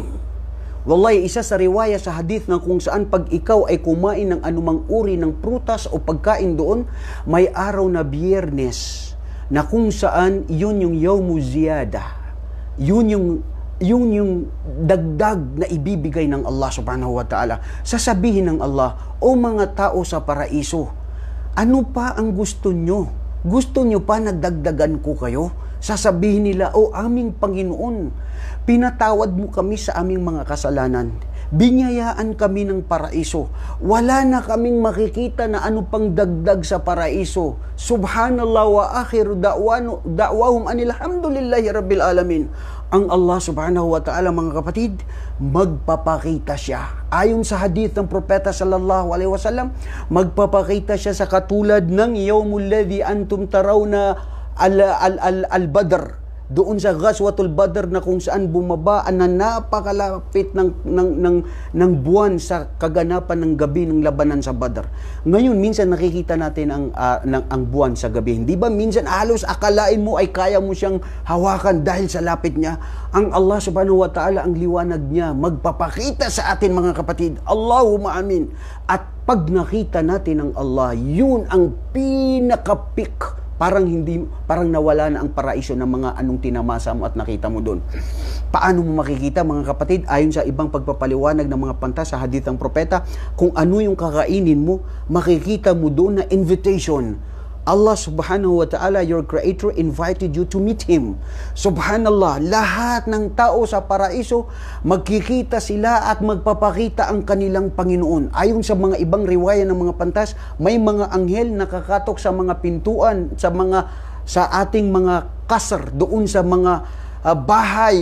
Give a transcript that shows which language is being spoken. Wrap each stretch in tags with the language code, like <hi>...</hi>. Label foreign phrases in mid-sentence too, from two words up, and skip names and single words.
<tl>Wallahi, isa sa riwaya sa hadith na kung saan pag ikaw ay kumain ng anumang uri ng prutas o pagkain doon, may araw na Biyernes na kung saan yun yung</tl> <ar>يوم الزيادة.</ar> <tl>Yun yung dagdag na ibibigay ng Allah</tl> <ar>سبحانه وتعالى.</ar> <tl>Sasabihin ng Allah, o mga tao sa paraiso, ano pa ang gusto nyo? Gusto nyo pa na dagdagan ko kayo? Sasabihin nila, o aming Panginoon, pinatawad mo kami sa aming mga kasalanan. Binyayaan kami ng paraiso. Wala na kaming makikita na ano pang dagdag sa paraiso.</tl> <ar>سبحان الله وآخر دعواهم أن الحمد لله رب العالمين.</ar> <tl>Ang Allah</tl> <ar>سبحانه وتعالى,</ar> <tl>mga kapatid, magpapakita siya. Ayon sa hadith ng propeta</tl> <ar>صلى الله عليه وسلم,</ar> <tl>magpapakita siya sa katulad ng</tl> <ar>يوم الذي أنتم ترون البدر.</ar> <tl>Doon sa Ghazwatul Badr na kung saan bumaba na napakalapit ng buwan sa kaganapan ng gabi ng labanan sa Badr. Ngayon, minsan nakikita natin ang buwan sa gabi. Hindi ba minsan halos akalain mo ay kaya mo siyang hawakan dahil sa lapit niya? Ang Allah</tl> <ar>سبحانه وتعالى,</ar> <tl>ang liwanag niya, magpapakita sa atin, mga kapatid.</tl> <ar>اللهم آمين.</ar> <tl>At pag nakita natin ang Allah, yun ang pinaka-peak. Parang nawala na ang paraiso ng mga anong tinamasa mo at nakita mo doon. Paano mo makikita, mga kapatid? Ayon sa ibang pagpapaliwanag ng mga panta sa hadith ng propeta, kung ano yung kakainin mo, makikita mo doon na invitation.</tl> <ar>الله سبحانه وتعالى,</ar> <en>your creator, invited you to meet Him.</en> <tl>Subhanallah, lahat ng tao sa paraiso, magkikita sila at magpapakita ang kanilang Panginoon. Ayon sa mga ibang riwaya ng mga pantas, may mga anghel nakakatok sa mga pintuan, sa ating mga kasar, doon sa mga bahay.</tl>